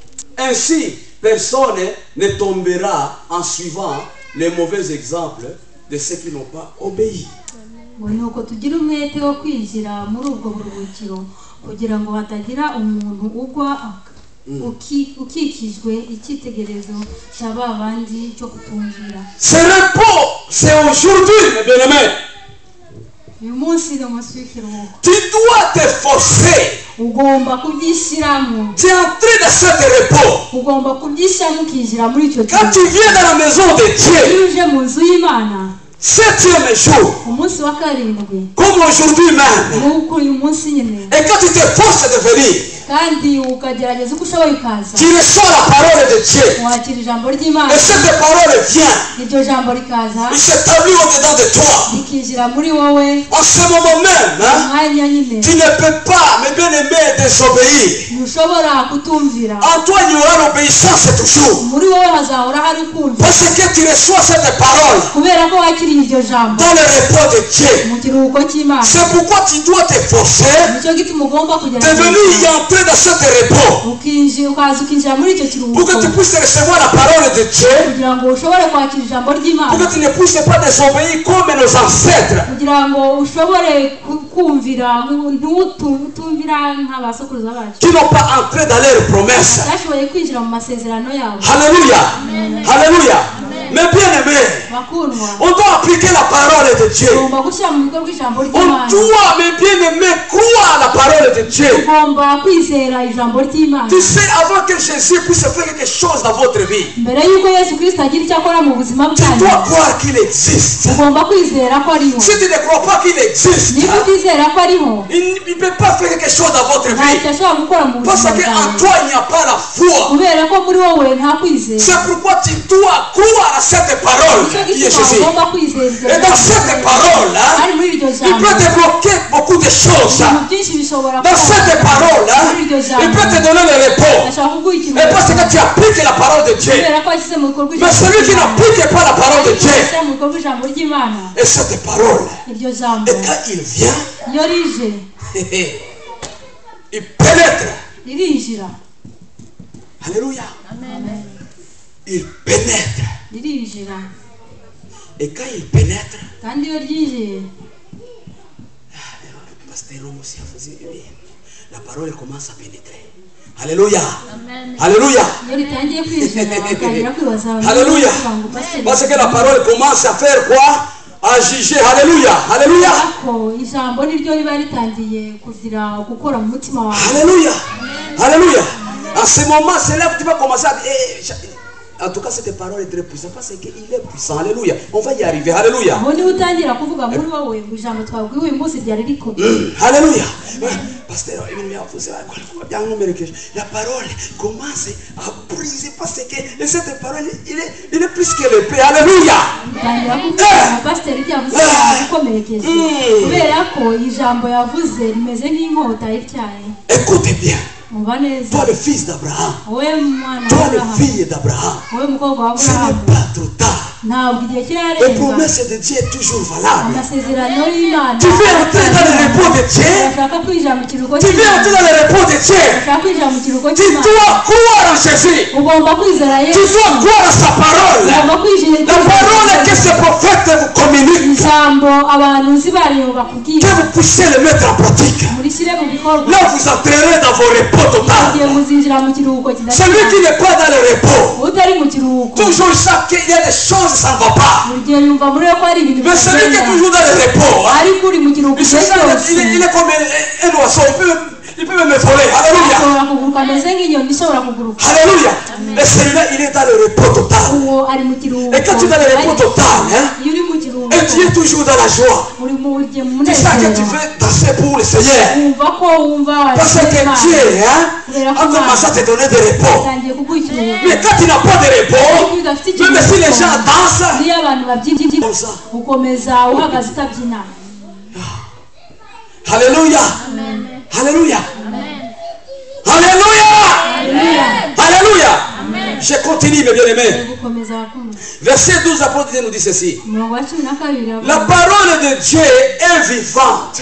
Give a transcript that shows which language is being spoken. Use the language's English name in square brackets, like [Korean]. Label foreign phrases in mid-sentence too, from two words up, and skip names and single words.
[French] Ainsi, personne ne tombera en suivant les mauvais exemples de ceux qui n'ont pas obéi. [Kinyarwanda] nuko tugira umwete wo kwinjira muri ubwo buruhukiro kugira ngo hatagira umuntu ugwa ukikijwe icyitegerezo cy'aba bandi cyo kutumvira. [French] Ce repos, c'est aujourd'hui, mes bien-aimés. [Kinyarwanda] uyu munsi ni umunsi w'ikiruhuko. [French] Tu dois te forcer. [Kinyarwanda] ugomba kubyishyiramo. [French] Tu es entré dans ce repos. [Kinyarwanda] ugomba kubyishyiramo ukinjira muri icyo [French] Quand tu viens dans la maison de Dieu, [Kinyarwanda] iyo uje mu nzu y'Imana, [French] 7e jour, [Kinyarwanda] umunsi wa karindwi, [French] comme aujourd'hui même, [Kinyarwanda] nk'uko uyu munsi nyine, [French] et quand tu te forces de venir, [Kinyarwanda] kandi ukagerageza uko ushoboye ukaza, [French] tu reçois la parole de Dieu. [Kinyarwanda] wakira ijambo ry'Imana, [French] Et cette parole vient, [Kinyarwanda] iryo jambo rikaza [French] il s'établit au-dedans de toi. [Kinyarwanda] rikinjira muri wowe. [French] En ce moment même, [Kinyarwanda] umwanya nyine [French] tu ne peux pas, mes bien-aimés, désobéir. [Kinyarwanda] ntushobora kutumvira. [French] En toi, il y aura l'obéissance toujours. [Kinyarwanda] muri wowe hazahora hari kumvira, [French] Parce que tu reçois cette parole [Kinyarwanda] kubera ko wakiriye iryo jambo [French] dans le repos de Dieu. [Kinyarwanda] mu kiruhuko cy'Imana. [French] C'est pourquoi tu dois te forcer [Kinyarwanda] nicyo gituma ugomba [French] de [Kinyarwanda] kugerageza [French] venir y entrer dans ce repos [Kinyarwanda] ukaza ukinjira muri icyo [French] pour que [Kinyarwanda] kiruhuko, [French] tu puisses recevoir la parole de Dieu, [Kinyarwanda] kugira ngo ushobore kwakira ijambo [French] pour [Kinyarwanda] ry'Imana, [French] que tu ne puisses pas désobéir comme nos ancêtres. [Kinyarwanda] kugira ngo ushobore kumvira ntutumvira nk'abasokuruza bacu [French] Qui n'ont pas entré dans leurs promesses. [Kinyarwanda] bashoboye kwinjira mu masezerano yabo. [French] Alléluia. Alléluia. Mais bien aimé, [Kinyarwanda] bakundwa, [French] on doit appliquer la parole de Dieu. [Kinyarwanda] ugomba gushyira mu bikorwa ijambo [French] On [Kinyarwanda] ry'Imana. [French] doit, mes bien-aimés, croire la parole de Dieu. [Kinyarwanda] ugomba kwizera ijambo ry'Imana. [French] Tu sais, avant que Jésus puisse faire quelque chose dans votre vie, [Kinyarwanda] mbere y'uko Yesu Kristo agira icyo akora mu buzima [French] tu [Kinyarwanda] bwanyu, [French] dois croire qu'il existe. [Kinyarwanda] ugomba kwizera ko ariho. [French] Si tu ne crois pas qu'il existe, [Kinyarwanda] niba utizera ko ariho, [French] il ne peut pas faire quelque chose dans votre [Kinyarwanda] ntacyo [French] vie. [Kinyarwanda] ashobora gukora mu [French] Parce [Kinyarwanda] buzima [French] qu'en [Kinyarwanda] bwawe, [French] toi, il n'y a pas la foi. [Kinyarwanda] kubera ko muri wowe nta kwizera. [French] C'est pourquoi tu dois croire à cette parole [Kinyarwanda] nicyo [French] qui est [Kinyarwanda] gituma [French] Jésus. [Kinyarwanda] ugomba kwizera iryo [French] Et dans cette [Kinyarwanda] jambo. [French] parole, [Kinyarwanda] ari muri iryo [French] il [Kinyarwanda] jambo [French] peut débloquer beaucoup de choses. [Kinyarwanda] ibintu byinshi bishobora [French] Dans cette parole, [Kinyarwanda] muri iryo [French] il [Kinyarwanda] jambo. [French] peut te donner le repos. [Kinyarwanda] ashobora kuguha [French] Et parce que tu appliques la parole de Dieu. [Kinyarwanda] kubera ko washyize mu bikorwa [French] Mais celui qui n'applique pas la parole de Dieu, [Kinyarwanda] ashyira mu bikorwa ijambo ry'Imana, [French] et cette parole, [Kinyarwanda] iryo jambo [French] et quand il vient, [Kinyarwanda] iyo rije [French] il pénètre. [Kinyarwanda] ririnjira. [French] Alléluia. Amen. Il pénètre. [Kinyarwanda] ririnjira, [French] Et quand il pénètre, [Kinyarwanda] kandi iyo ryinjiye [French] la parole commence à pénétrer. Alléluia. Alléluia. [Kinyarwanda] iyo ritangiye kwinjira batangira kwibaza [French] Alléluia. Parce que la parole commence à faire quoi? À juger. Alléluia. Alléluia. [Kinyarwanda] ko ijambo niryo riba ritangiye kugira gukora mu mutima wawe. [French] Alléluia. Alléluia. À ce moment, c'est là que tu vas commencer à dire, en tout cas, cette parole est très puissante parce qu'il est puissant. Alléluia. On va y arriver. Alléluia. [Kinyarwanda] aho niho utangira kuvuga muri wowe ngo ijambo twabwiwe uyu munsi ryari rikomeye. [French] Alléluia. Pasteur, la parole commence à briser parce que cette parole, il est plus que l'épée. Alléluia. [Kinyarwanda] utangira kuvuga pasiteri yavuze ikomerekeje kubera ko ijambo yavuze rimeze nk'inkota ityaye. [French] Écoutez bien. [Kinyarwanda] muba neza, [French] Toi, le fils d'Abraham. [Kinyarwanda] wowe mwana [French] Toi, [Kinyarwanda] wa [French] le [Kinyarwanda] Aburahamu, [French] fille d'Abraham. [Kinyarwanda] wowe mukobwa wa [French] Ce n'est [Kinyarwanda] Aburahamu, [French] pas trop tard. [Kinyarwanda] ntabwo igihe [French] Les [Kinyarwanda] kirarenga. [French] promesses de Dieu est toujours valable. [Kinyarwanda] amasezerano y'Imana [French] Tu veux entrer dans le repos de Dieu. [Kinyarwanda] urashaka kwinjira mu kiruhuko [French] Tu veux [Kinyarwanda] cy'Imana, [French] entrer dans le repos de Dieu. [Kinyarwanda] urashaka kwinjira mu kiruhuko [French] Tu [Kinyarwanda] cy'Imana, [French] dois croire en Jésus. [Kinyarwanda] ugomba kwizera [French] Tu [Kinyarwanda] Yesu, [French] dois croire à sa parole. [Kinyarwanda] ugomba kwizera [French] La parole que ce prophète vous communique. [Kinyarwanda] ijambo abantu nzi bariyo bakubwira, [French] Que vous puissiez le mettre en pratique. [Kinyarwanda] murishyire mu bikorwa. [French] Là, vous entrerez dans vos repos [Kinyarwanda] igihe [French] total. [Kinyarwanda] muzinjira mu kiruhuko [French] Celui qui [Kinyarwanda] kidashira, [French] n'est pas dans le repos, [Kinyarwanda] utari mu kiruhuko [French] toujours chaque il y a des choses, ça ne va pas. [Kinyarwanda] buri gihe yumva muri we ko hari ibintu [French] Mais celui qui est [Kinyarwanda] bitagenda. [French] toujours dans le repos, hein, [Kinyarwanda] ariko uri mu kiruhuko [French] il, [Kinyarwanda] igihe cyose [French] il est comme un oiseau, il peut même voler. Alléluia. [Kinyarwanda] ashobora kuguruka ameze nk'inyoni ishobora kuguruka. [French] Alléluia. Et celui-là, il est dans le repos total. [Kinyarwanda] uwo ari mu kiruhuko. [French] Et quand tu es dans le repos total, hein, [Kinyarwanda] iyo uri mu kiruhuko [French] et tu es toujours dans la joie, [Kinyarwanda] uri mu gihe mu [French] tu sais que tu [Kinyarwanda] munezero, [French] veux danser pour le Seigneur. [Kinyarwanda] wumva ko wumva [French] Parce que [Kinyarwanda] Imana [French] Dieu hein, a commencé à te donner des repos. [Kinyarwanda] atangiye kuguha ikiruhuko. [French] Mais quand tu n'as pas de repos, même si les gens dansent, [Kinyarwanda] niyo abantu babyibyina [French] comme ça. [Kinyarwanda] ukomeza uhagaze utabyina. [French] Alléluia. Alléluia. Alléluia. Alléluia. Je continue, mes bien-aimés. [Kinyarwanda] gukomeza bakunda. [French] Verset 12, l'apôtre nous dit ceci. [Kinyarwanda] umurongo wa 12 [French] La parole de Dieu est vivante.